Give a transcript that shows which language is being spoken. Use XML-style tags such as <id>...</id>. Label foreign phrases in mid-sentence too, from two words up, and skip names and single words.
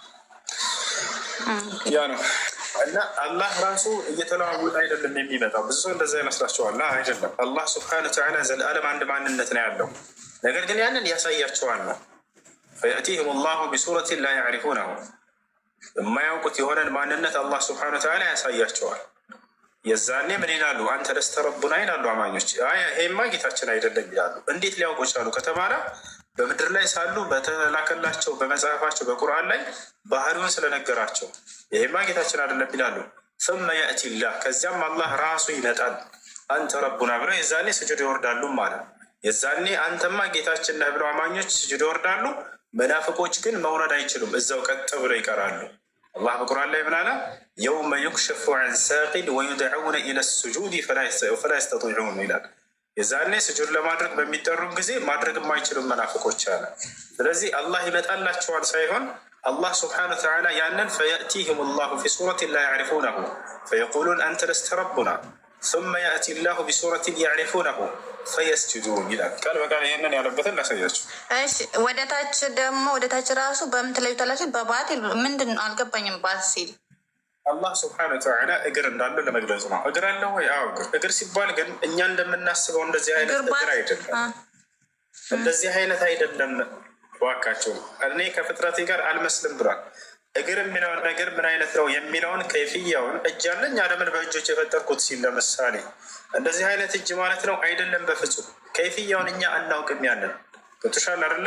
<am>ያ ነው። እና አላህ ራሱ እየተለዋወጠ አይደለም የሚመጣው። ብዙ ሰው እንደዛ ይመስላቸዋል። አይደለም። አላህ</am> <ar>سبحانه وتعالى</ar> <am>ዘለዓለም አንድ ማንነት ነው ያለው። ነገር ግን ያንን ያሳያቸዋል ነው።</am> <ar>فيأتيهم الله بصورة لا يعرفونه፣</ar> <am>የማያውቁት የሆነን ማንነት አላህ</am> <ar>سبحانه وتعالى</ar> <am>ያሳያቸዋል። የዛኔ ምን ይላሉ?</am> <ar>أنت لست ربنا</ar> <am>ይላሉ አማኞች። ይሄማ ጌታችን አይደለም ይላሉ። እንዴት ሊያውቁ ቻሉ ከተባለ በምድር ላይ ሳሉ በተላከላቸው በመጽሐፋቸው በቁርአን ላይ ባህሪውን ስለነገራቸው ይሄማ ጌታችን አይደለም ይላሉ።</am> <ar>ثم يأتي الله</ar> <am>ከዚያም አላህ ራሱ ይመጣል።</am> <ar>أنت ربنا</ar> <am>ብለው የዛኔ ስጁድ ይወርዳሉ ማለት። የዛኔ አንተማ ጌታችን ነህ ብለው አማኞች ስጁድ ይወርዳሉ። መናፍቆች ግን መውረድ አይችሉም፣ እዛው ቀጥ ብለው ይቀራሉ። አላህ በቁርአን ላይ ምን አለ?</am> <ar>يوم يكشف عن ساق ويدعون إلى السجود فلا يستطيعون</ar> <am>ይላል። የዛኔ ስጁድ ለማድረግ በሚጠሩም ጊዜ ማድረግ የማይችሉም መናፍቆች አለ። ስለዚህ አላህ ይመጣላቸዋል ሳይሆን አላህ</am> <ar>سبحانه وتعالى</ar> <am>ያንን</am> <ar>فيأتيهم الله في صورة لا يعرفونه فيقولون أنت لست ربنا ثم يأتي الله بسورة يعرفونه فيسجدون</ar> <am>ይላል። ቃል በቃል ይሄንን ያለበትን ላሳያችሁ። እሺ ወደ ታች ደግሞ ወደ ታች ራሱ በምን ትለዩታላችሁ? በባቲል ምንድን ነው አልገባኝም። ባሲል አላህ</am> <ar>سبحانه وتعالى</ar> <am>እግር እንዳለው ለመግለጽ ነው። እግር አለው ወይ? አዎ እግር ሲባል ግን እኛ እንደምናስበው እንደዚህ አይነት እግር አይደለም። እንደዚህ አይነት አይደለም። ዋካቸው እኔ ከፍጥረቴ ጋር አልመስልም ብሏል። እግር የሚለውን ነገር ምን አይነት ነው የሚለውን ከይፍያውን እጅ አለኝ አለምን በእጆች የፈጠርኩት ሲል ለምሳሌ እንደዚህ አይነት እጅ ማለት ነው አይደለም። በፍጹም ከይፍያውን እኛ አናውቅም። ያለን ገብቶሻል አይደለ?</am>